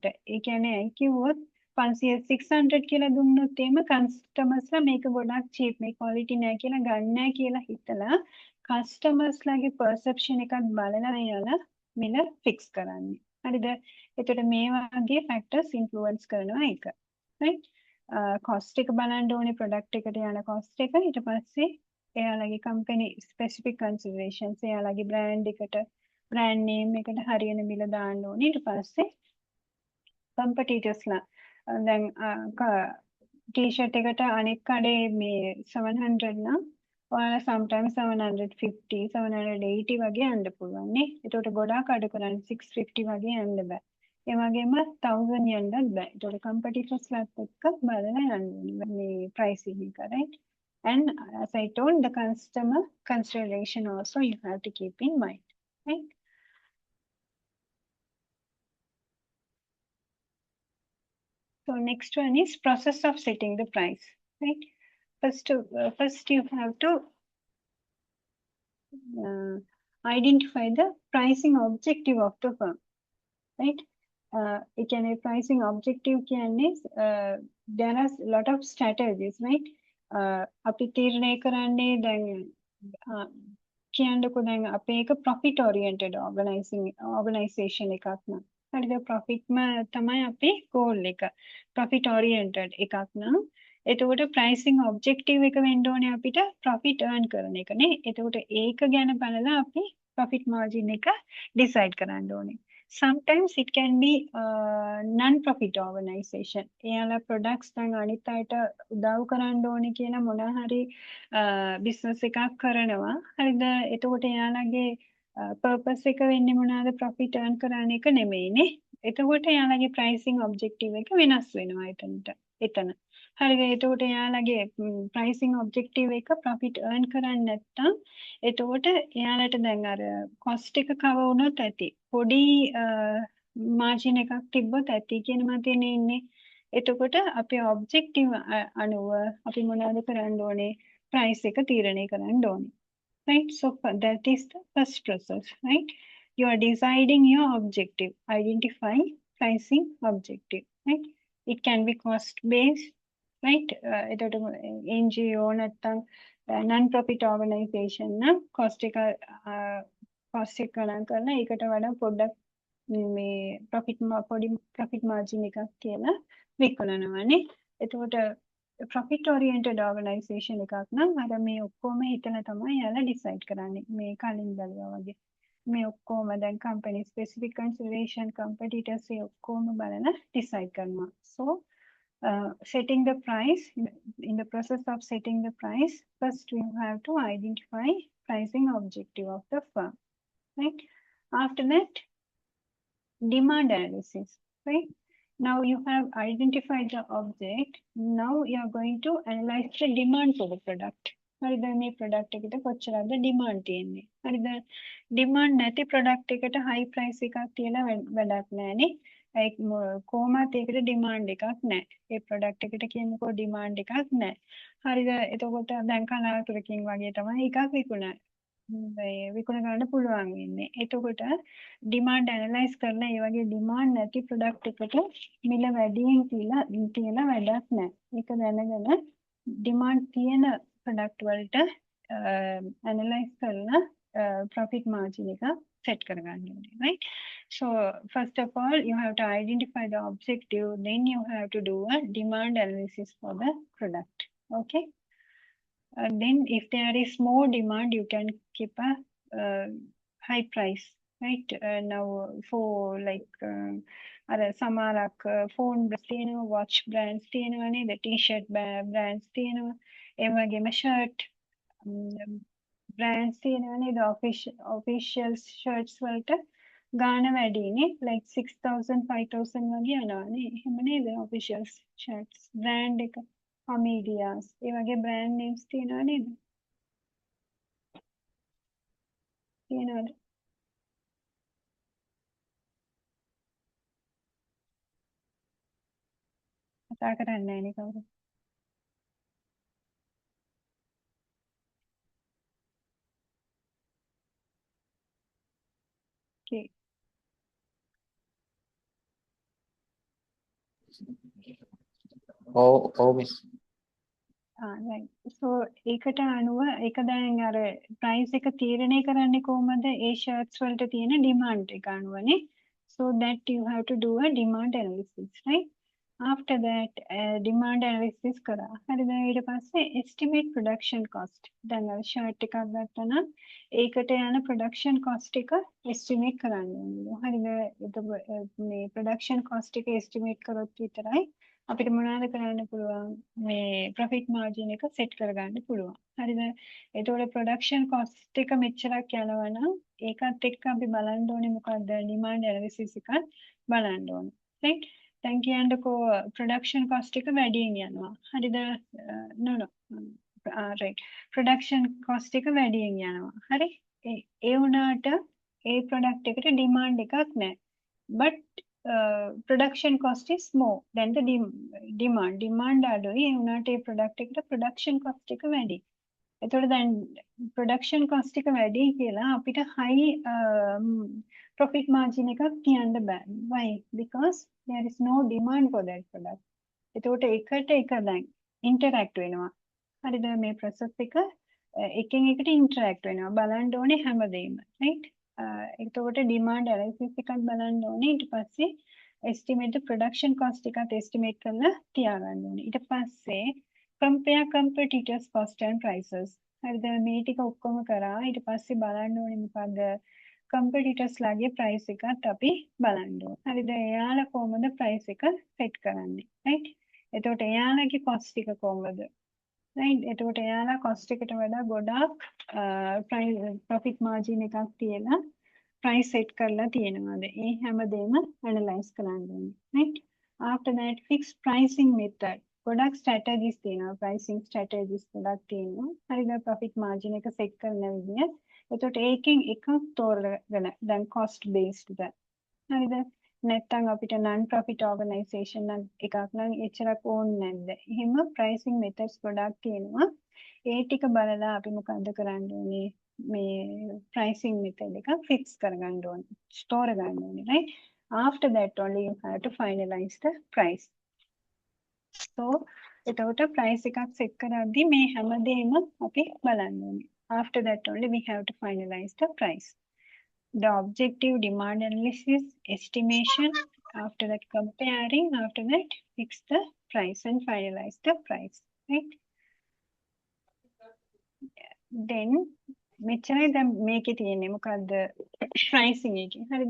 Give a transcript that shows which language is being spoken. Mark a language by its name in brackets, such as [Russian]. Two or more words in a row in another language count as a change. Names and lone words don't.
[Sinhala] ඒ කියන්නේ ඇයි කිව්වොත් 600 කියලා දුන්නොත් එහෙම කස්ටමර්ස්ලා මේක ගොඩක් cheap මේ quality නෑ කියලා ගන්න නෑ කියලා හිතලා කස්ටමර්ස්ලාගේ perception එකත් බලලා එයාලා මිල fix කරන්නේ. හරිද? එතකොට මේ වගේ [English] factors influence [Sinhala] කරනවා ඒක. right? cost එක බලන්න ඕනේ product එකට යන cost එක. ඊට පස්සේ එයාලගේ [English] company specific considerations [Sinhala] එයාලගේ brand එකට [English] brand name [Sinhala] එකට හරියන මිල දාන්න ඕනේ. ඊට පස්සේ competitors ලා දැන් t-shirt එකට අනෙක් කඩේ මේ 700 නම් ඔයාලා sometimes 750 780 වගේ යන්න පුළුවන් නේ. ඒකට ගොඩාක් අඩු කරන්නේ 650 වගේ යන්න බෑ. ඒ වගේම 1000 යන්නත් බෑ. ඒකට competitors ලාත් එක්ක බලලා යන්න ඕනේ මේ pricing එක, right? [English] And as I told, the customer consideration also you have to keep in mind, right? So next one is process of setting the price, right? First you have to identify the pricing objective of the firm, right? A pricing objective is there are a lot of strategies, right? [Sinhala] අපි තීරණය කරන්නේ දැන් කියන්නකො දැන් අපේ එක [English] profit oriented organization [Sinhala] එකක් නම් හරිද profitම තමයි අපේ goal එක [English] profit oriented [Sinhala] එකක් නම් එතකොට [English] pricing objective [Sinhala] එක වෙන්න ඕනේ අපිට [English] profit earn [Sinhala] කරන එක නේ එතකොට ඒක ගැන බලලා අපි [English] profit margin [Sinhala] එක decide කරන්න ඕනේ [English] sometimes it can be non-profit organization. [Sinhala] එයාලා products දැන් අනිත් අයට උදව් කරන්න ඕනේ කියලා මොන හරි business එකක් කරනවා. හරිද? එතකොට එයාලගේ purpose එක වෙන්නේ මොනවාද [English] profit earn [Sinhala] කරන එක නෙමෙයිනේ. එතකොට එයාලගේ [English] pricing objective [Sinhala] එක වෙනස් වෙනවා එතන. හරිද? එතකොට එයාලගේ [English] pricing objective [Sinhala] එක [English] profit earn [Sinhala] කරන්නේ නැත්නම් එතකොට එයාලට දැන් අර cost එක cover වුණොත් ඇති. පොඩි මාර්ජින් එකක් තිබ්බොත් ඇති කියන මතයනේ ඉන්නේ. එතකොට අපේ ඔබ්ජෙක්ටිව් අනුව අපි මොනවද කරන්න ඕනේ? price එක තීරණය කරන්න ඕනේ. Right? [English] So that is the first process, right? You are deciding your objective. Identify pricing objective, right? It can be cost based, right? [Sinhala] එතකොට NGO නැත්නම් [English] non-profit organization [Sinhala] නම් cost එක ගණන් කරලා ඒකට වඩා පොඩ්ඩක් මේ [English] profit margin [Sinhala] එකක් කියලා විකුණනවානේ. එතකොට [English] profit oriented organization [Sinhala] එකක් නම් අර මේ ඔක්කොම හිතලා තමයි යාලා decide කරන්නේ. මේ කලින් බැලුවා වගේ. මේ ඔක්කොම දැන් [English] company specific consideration competitors [Sinhala] ඒ ඔක්කොම බලලා decide කරනවා. [English] So setting the price, in the process of setting the price, first you have to identify pricing objective of the firm, right? After that, demand analysis, right? Now you have identified the object. Now you are going to analyze the demand for the product. [Sinhala] හරිද මේ product එකට කොච්චරද demand තියෙන්නේ. හරිද demand නැති product එකට [English] high price [Sinhala] එකක් තියලා වැඩක් නැහැනේ. ඒ කොහොමද ඒකට demand එකක් නැහැ. ඒ product එකට කියනකොට demand එකක් නැහැ. හරිද එතකොට දැන් කලාතුරකින් වගේ තමයි එකක් විකුණ ගන්න පුළුවන් වෙන්නේ. එතකොට [English] demand analyze [Sinhala] කරලා ඒ වගේ demand නැති product එකට මිල වැඩියෙන් තියලා වැඩක් නැහැ. ඒක දැනගෙන demand තියෙන product වලට analyze කරලා [English] profit margin [Sinhala] එක set කරගන්න ඕනේ, right? [English] So first of all, you have to identify the objective, then you have to do a demand analysis for the product, okay? Then if there is more demand, you can keep a high price, right? Now for like [Sinhala] සමහරක් [English] phone brands [Sinhala] තියෙනවා, [English] watch brands [Sinhala] තියෙනවානේ, [English] the t-shirt brands [Sinhala] තියෙනවා, ඒ වගේම [English] shirt brands [Sinhala] තියෙනවානේ, [English] the official shirts [Sinhala] වලට ගාන වැඩිනේ, like 6,000 5,000 වගේ යනවානේ. එහෙම නේද [English] official shirts brand [Sinhala] එක Amedias ඒ වගේ [English] brand names [Sinhala] තියෙනවා නේද? තියෙනවද? කතා කරන්නේ නැහැ නේ කවුරු. Okay. Miss. [English] Right. So [Sinhala] ඒකට අනුව ඒක දැන් අර price එක තීරණය කරන්නේ කොහොමද? ඒ shirts වලට තියෙන demand එක අනුවනේ. [English] So that you have to do a demand analysis, right? After that, demand analysis කරා. [Sinhala] හරිද? ඊට පස්සේ [English] estimate production cost. [Sinhala] දැන් අර shirt එකක් ගත්තා නම් ඒකට යන [English] production cost [Sinhala] එක estimate කරන්න ඕනේ. හරිද? මේ [English] production cost [Sinhala] එක estimate කරොත් විතරයි අපිට මොනවද කරන්න පුළුවන් මේ [English] profit margin [Sinhala] එක set කරගන්න පුළුවන්. හරිද? එතකොට [English] production cost [Sinhala] එක මෙච්චරක් යනවා නම් ඒකත් එක්ක අපි බලන්න ඕනේ මොකක්ද [English] demand analysis [Sinhala] එකත් බලන්න ඕනේ. right? දැන් කියන්නකෝ [English] production cost [Sinhala] එක වැඩියෙන් යනවා. හරිද? no. [English] right production cost [Sinhala] එක වැඩියෙන් යනවා. හරි. ඒ වුණාට ඒ product එකට demand එකක් නැහැ. [English] But production cost is more than the demand අඩුයි. [Sinhala] ඒ වුණාට ඒ product එකට [English] production cost [Sinhala] එක වැඩි. එතකොට දැන් [English] production cost [Sinhala] එක වැඩි කියලා අපිට [English] high profit margin [Sinhala] එකක් තියන්න බෑ. [English] Why? Because there is no demand for that product. [Sinhala] එතකොට එකට එක දැන් interact වෙනවා. හරිද මේ process එක එකෙන් එකට interact වෙනවා. බලන්න ඕනේ හැමදේම. right? එතකොට [English] demand analysis [Sinhala] එකක් බලන්න ඕනේ. ඊට පස්සේ [English] estimate the production cost [Sinhala] එකත් estimate කරලා තියාගන්න ඕනේ. ඊට පස්සේ [English] compare competitors cost and prices. [Sinhala] හරිද මේ ටික ඔක්කොම කරා ඊට පස්සේ බලන්න ඕනේ මොකද්ද competitors ලාගේ price එකත් අපි බලන්න ඕනේ. හරිද එයාලා කොහොමද price එක set කරන්නේ. right? එතකොට එයාලගේ cost එක කොහොමද? right? එතකොට එයාලා cost එකට වඩා ගොඩාක් [English] profit margin [Sinhala] එකක් තියලා [English] price set [Sinhala] කරලා තියෙනවාද? ඒ හැමදේම analyze කරන්න ඕනේ. right? [English] After that fixed pricing method. [Sinhala] ගොඩක් strategies තියෙනවා. [English] pricing strategies [Sinhala] ගොඩක් තියෙනවා. හරිද [English] profit margin [Sinhala] එක set කරන විදිය. එතකොට ඒකෙන් එකක් තෝරගෙන දැන් [English] cost based [Sinhala] ද. හරිද? නැත්නම් අපිට [English] non profit organization [Sinhala] නම් එකක් නම් එච්චරක් ඕනේ නැද්ද? එහෙම [English] pricing methods [Sinhala] ගොඩක් තියෙනවා. ඒ ටික බලලා අපි මොකද්ද කරන්න ඕනේ? මේ [English] pricing method [Sinhala] එක fix කරගන්න ඕනේ. store ගන්න ඕනේ, right? [English] After that only you have to finalize the price. [Sinhala] So එතකොට price එකක් set කරද්දී මේ හැමදේම අපි බලන්න ඕනේ. [English] After that only we have to finalize the price. The objective demand analysis, estimation, after that comparing, after that fix the price and finalize the price, right? [Sinhala] Then මෙච්චරයි දැන් මේකේ තියෙන්නේ මොකද්ද pricing එකේ. හරිද?